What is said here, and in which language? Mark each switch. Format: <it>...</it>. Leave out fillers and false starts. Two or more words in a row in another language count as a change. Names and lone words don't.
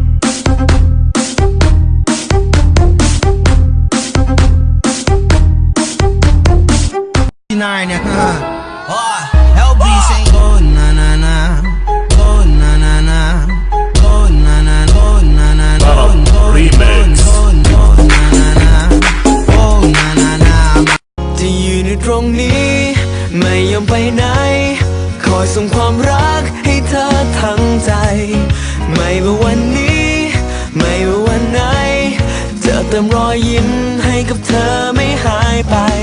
<en>Nine, LB saying go na na na, go na na na, go na na, go na na, go remix, go na na na, go na na na.</en> <th>จะยืนอยู่ตรงนี้ไม่ยอมไปไหนคอยส่งความรักให้เธอทั้งใจไม่ว่าวันนี้ไม่ว่าวันไหนจะเติมรอยยิ้มให้กับเธอไม่หายไป</th>